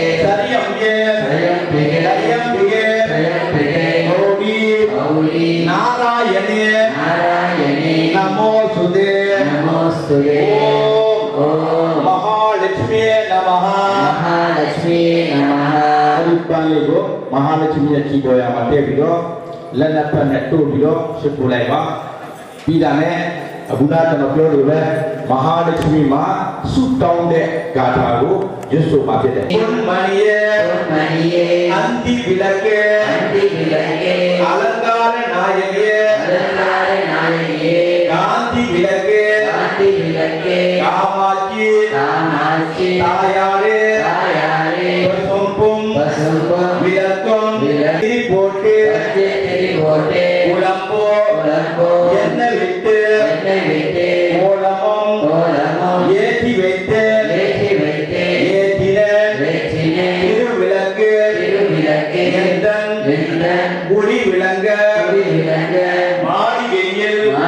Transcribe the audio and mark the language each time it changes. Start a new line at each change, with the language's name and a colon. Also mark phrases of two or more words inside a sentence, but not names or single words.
Sanskrit: Saryamye Saryambige Saryambige Saryambige Gauri Gauri Narayane Narayane नमो सुदे नमोस्तुते ॐ महालक्ष्मी नमः महालक्ष्मी नमः
Burmese: ပန်းလေးကိုမဟာလक्ष्मीရဲ့ကြီးပေါ်ရမှာထည့်ပြီးတော့လက်လက်ပတ်နဲ့တို့ပြီးတော့ရှုပ်ပလိုက်ပါပြီးတာနဲ့အခုနကျွန်တော်ပြောလို့ပဲမဟာလक्ष्मीမှာဆုတောင်းတဲ့ဂါထာကိုရွတ်ဆိုမှာဖြစ်တယ်။ဘုမန်ယေ
Sanskrit: Maniye
Tamil: အ அந்தி விளக்கே அலங்கார நாயகியே காந்தி விளக்கே காமாட்சி தாயாரே பசும்பும் விளக்கும் திரி போட்டு குழம்போ என்ன விட்டு கோலமும் ஏற்றி வைத்து ஏற்றின திருவிளக்கு எந்தன் ஒளி விளங்க மாளிகையில்